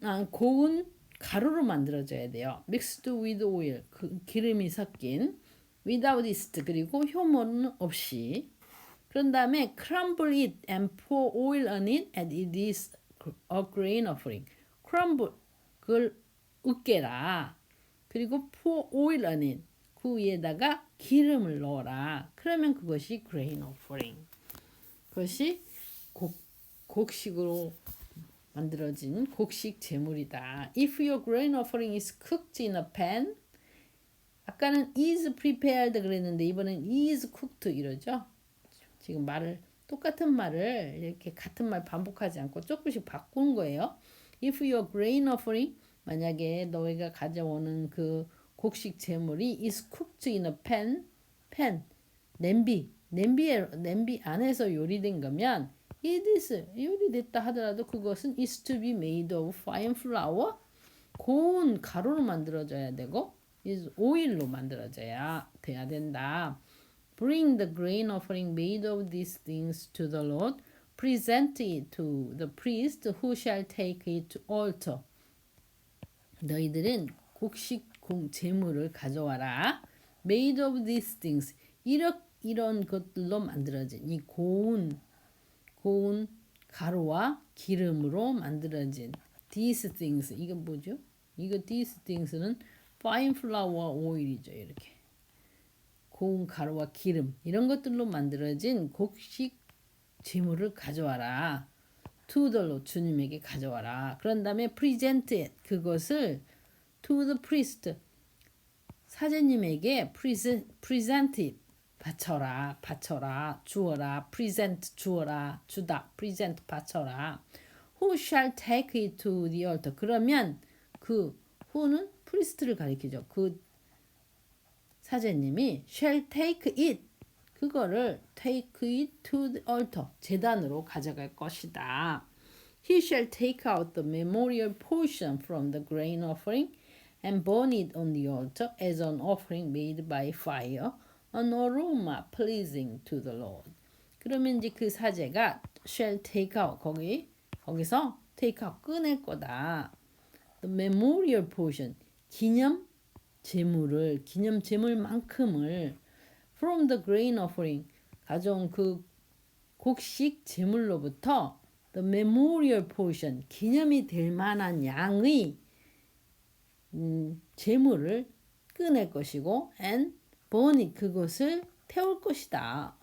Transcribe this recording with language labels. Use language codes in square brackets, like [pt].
[ko] 고운 가루로 만들어져야 돼요. [en] mixed with oil, [ko] 기름이 섞인 [en] without yeast, [ko] 그리고 효모는 없이. [en] 그런 다음에 crumble it and pour oil on it and it is a grain offering. [ko] crumble, 그걸 으깨라. 그리고 [en] pour oil on it, [ko] 그 위에다가 기름을 넣어라. 그러면 그것이 [en] grain offering. [ko] 그것이 곡식으로 만들어진 곡식 제물이다. [en] If your grain offering is cooked in a pan, [ko] 아까는 [en] is prepared [ko] 그랬는데 이번엔 [en] is cooked [ko] 이러죠. 지금 똑같은 말을 이렇게 같은 말 반복하지 않고 조금씩 바꾼 거예요. [en] If your grain offering, [ko] 만약에 너희가 가져오는 그 곡식 제물이 [en] is cooked in a pan, [ko] 냄비 안에서 요리된 거면 it is 요리됐다 하더라도 그것은 [en] is to be made of fine flour, [ko] 고운 가루로 만들어져야 되고 is oil로 만들어져야 돼야 된다. [en] Bring the grain offering made of these things to the Lord. Present it to the priest who shall take it to altar. [ko] 너희들은 곡식 제물을 가져와라. [en] Made of these things. [ko] 이런 것들로 만들어진 이 고운 가루와 기름으로 만들어진 [en] these things. [ko] 이거 뭐죠? [en] these things는 fine flour oil [ko] 이죠. 이렇게. 고운 가루와 기름 이런 것들로 만들어진 곡식 제물을 가져와라. [en] To the Lord, [ko] 주님에게 가져와라. 그런 다음에 [en] present it, [ko] 그것을 [en] to the priest, [ko] 사제님에게 [en] present it, [ko] 바쳐라, 주어라, [en] present, [ko] 주다, [en] present, [ko] 바쳐라. [en] Who shall take it to the altar? [ko] 그러면 그 who는 priest를 가리키죠. 그 사제님이 [en] shall take it, [ko] 그거를 [en] take it to the altar, [ko] 제단으로 가져갈 것이다. [en] He shall take out the memorial portion from the grain offering and burn it on the altar as an offering made by fire, an aroma pleasing to the Lord. [ko] 그러면 이제 그 사제가 [en] shall take out, [ko] 거기서 [en] take out, [ko] 꺼낼 거다. [en] The memorial portion, [ko] 기념 제물만큼을 [en] from the grain offering, [ko] 가져온 그 곡식 제물로부터 [en] the memorial portion, [ko] 기념이 될 만한 양의 제물을 꺼낼 것이고 [en] and burn it, [ko] 그것을 태울 것이다.